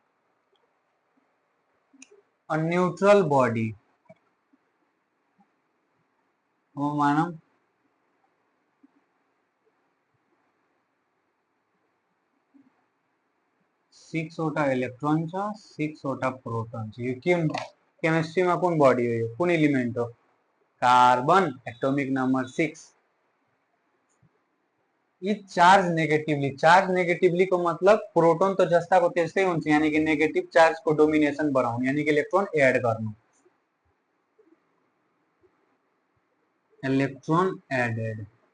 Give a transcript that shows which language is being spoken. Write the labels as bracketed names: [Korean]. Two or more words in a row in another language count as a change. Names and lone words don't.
[Nepali] अ [English] neutral body [Nepali] हो मानौ 6 वटा इलेक्ट्रोन छ, 6 वटा प्रोटोन छ। यो के केमिस्ट्रीमा कुन बॉडी हो? यो कुन एलिमेंट हो? कार्बन, [English] atomic number [Nepali] 6। यी [English] charge negatively [Nepali] को मतलब प्रोटोन तो जस्ताको त्यस्तै हुन्छ, यानी कि [English] negative charge [Nepali] को डोमिनेसन बढाउने, यानी कि इलेक्ट्रोन एड गर्नु। [English] electron added.